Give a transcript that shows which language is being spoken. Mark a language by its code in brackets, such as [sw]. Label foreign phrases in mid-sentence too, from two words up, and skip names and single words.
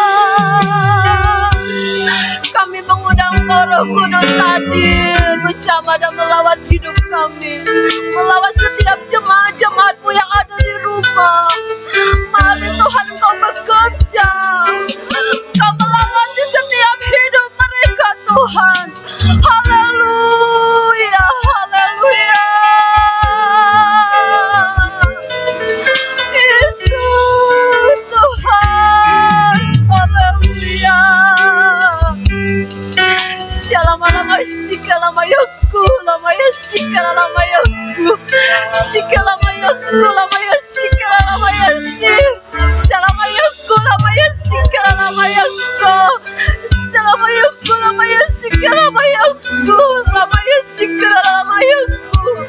[id] Kami mengundang Engkau Roh Kudus hadir menjamah dan melawat hidup kami, melawat setiap jemaat-jemaat-Mu yang ada di rumah. Mari Tuhan Engkau bekerja, Engkau melawati setiap hidup mereka Tuhan. Haleluya, haleluya. Yesus Tuhan, haleluya. Shalamalamastikalamayaku, lamayasikalalamayaku, shikalamayaku, lamayasikalalamayaku, shalamayaku, lamayasikalalamayaku, shalamayaku, lamayasikalalamayaku, lamayasikalalamayaku.